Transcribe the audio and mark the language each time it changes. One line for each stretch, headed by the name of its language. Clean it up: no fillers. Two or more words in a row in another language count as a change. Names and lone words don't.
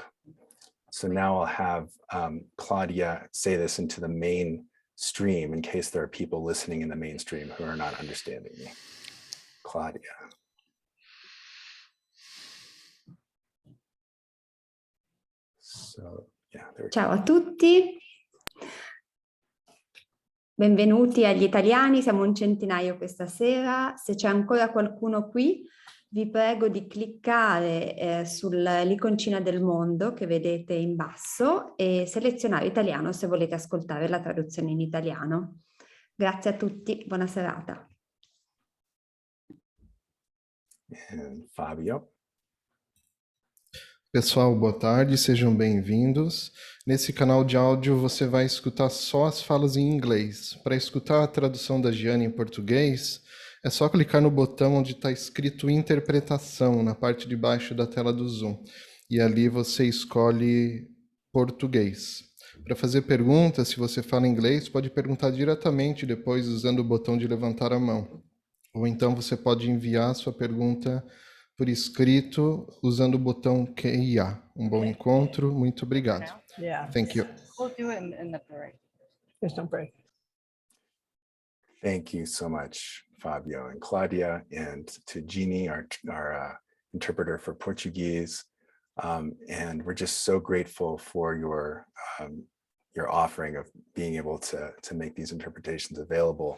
English: So now I'll have Claudia say this into the main stream in case there are people listening in the mainstream who are not understanding me. Claudia. So, yeah,
Italian: Ciao a tutti, benvenuti agli italiani, siamo un centinaio questa sera. Se c'è ancora qualcuno qui, vi prego di cliccare sull'iconcina del mondo che vedete in basso e selezionare italiano se volete ascoltare la traduzione in italiano. Grazie a tutti, buona serata.
English: And Fabio.
Portuguese: Pessoal, boa tarde, sejam bem-vindos. Nesse canal de áudio você vai escutar só as falas em inglês. Para escutar a tradução da Giane em português, é só clicar no botão onde está escrito Interpretação, na parte de baixo da tela do Zoom. E ali você escolhe português. Para fazer perguntas, se você fala inglês, pode perguntar diretamente depois usando o botão de levantar a mão. Ou então você pode enviar sua pergunta por escrito usando o botão QIA. Bom encontro, muito obrigado.
English: Yeah. Thank you. We'll do it in the break. There's no break. Thank you so much, Fabio and Claudia, and to Jeannie, our interpreter for Portuguese. And we're just so grateful for your offering of being able to make these interpretations available.